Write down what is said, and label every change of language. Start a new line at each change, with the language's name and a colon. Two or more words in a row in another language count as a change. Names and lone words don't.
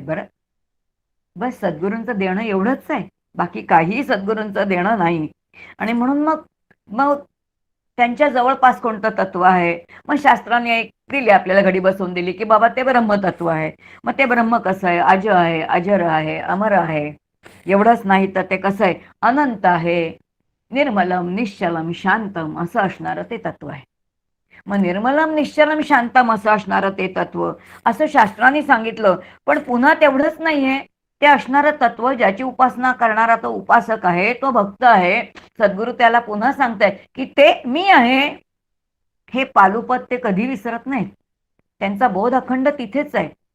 Marathi: बरं बस सद्गुरूंचं देणं एवढंच आहे, बाकी काही सद्गुरूंचं देणं नाही. आणि म्हणून मग मग त्यांच्या जवळपास कोणतं तत्व आहे. मग शास्त्राने एक दिली आपल्याला, घडी बसवून दिली की बाबा ते ब्रह्मतत्व आहे. मग ते ब्रह्म कसं आहे, अज आहे, अजर आहे, अमर आहे. एवढंच नाही तर ते कसं आहे, अनंत आहे,
Sanskrit: निर्मलम निश्चलम शांतम
Marathi: असं असणारं ते तत्व आहे. मग
Sanskrit: निर्मलम निश्चलम शांतम
Marathi: असं असणारं ते तत्व असं शास्त्रांनी सांगितलं. पण पुन्हा तेवढंच नाहीये, ते असणारं तत्व ज्याची उपासना करणारा तो उपासक आहे, तो भक्त आहे, सद्गुरू त्याला पुन्हा सांगतायत की ते मी आहे. हे पालुपद ते कधी विसरत नाहीत. त्यांचा बोध अखंड तिथेच आहे.